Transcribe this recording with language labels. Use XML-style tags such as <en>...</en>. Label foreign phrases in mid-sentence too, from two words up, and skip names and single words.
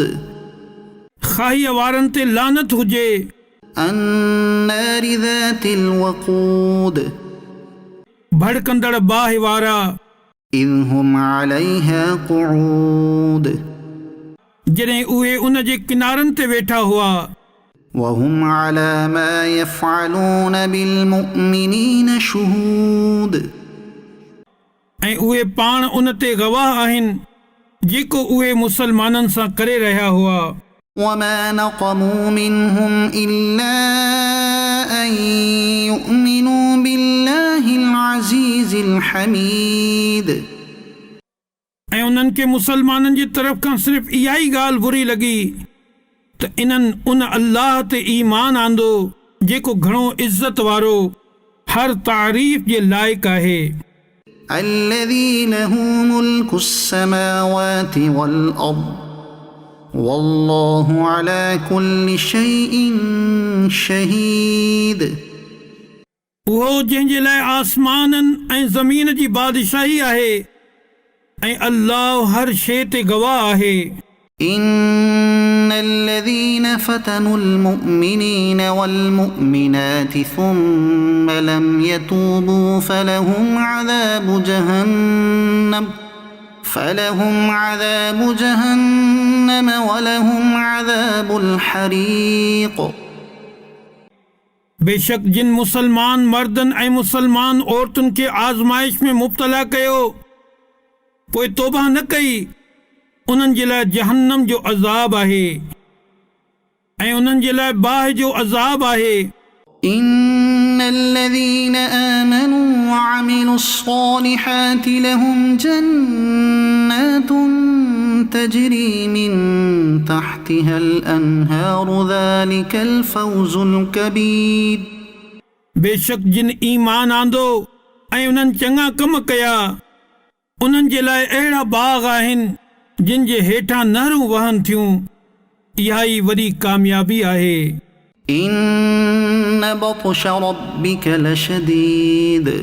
<sd>खाईअ वारनि ते लानत हुजे।</sd> <ar>النار ذات الوقود,</ar> <sd>भड़कंदड़ बाहि वारा।</sd> <ar>إذ هم عليها قعود,</ar> <sd>जॾहिं उहे उन जे किनारनि ते वेठा हुआ।</sd> <ar>وهم على ما يفعلون بالمؤمنين شهود,</ar> <sd>ऐं उहे पाण उन ते गवाह आहिनि जेको उहे मुसलमाननि सां करे रहिया हुआ।</sd> <ar>وما نقموا منهم إلا أن يؤمنوا بالله العزيز الحميد,</ar> <sd>ऐं उन्हनि खे मुसलमाननि जी तरफ़ खां सिर्फ़ इहा ई ॻाल्हि बुरी लॻी त इन्हनि उन अल्लाह ते ईमान आंदो जेको घणो इज़त वारो, हर तारीफ़ जे लाइक़ु आहे।</sd> <ar>الذي له ملك السماوات والأرض والله على كل شيء شهيد,</ar> <sd>उहो जंहिंजे लाइ आसमाननि ऐं ज़मीन जी बादशाही आहे ऐं अल्लाह हर शइ ते गवाह आहे।</sd> <ar>إن الذين فتنوا المؤمنين والمؤمنات ثم لم يتوبوا فلهم عذاب جهنم ولهم عذاب الحريق.</ar> <sd>बेशक जिन मुसलमान मर्दनि ऐं मुसलमान औरतुनि खे आज़माइश में मुब्तला कयो पोइ तौबा न कई, उन्हनि जे लाइ जहन्नम जो अज़ाब आहे ऐं उन्हनि जे लाइ बाहि जो अज़ाब आहे।</sd> <ar>إن الذين آمنوا وعملوا الصالحات لهم جنات تجري من تحتها الأنهار ذلك الفوز الكبير.</ar> <sd>बेशक जिन ईमान आंदो ऐं उन्हनि चङा कम कया, उन्हनि जे लाइ अहिड़ा बाग़ आहिनि जिन जे हेठां नहरूं वहनि थियूं। इहा ई वॾी कामयाबी आहे।</sd> <ar>إن بطش ربك لشديد,</ar>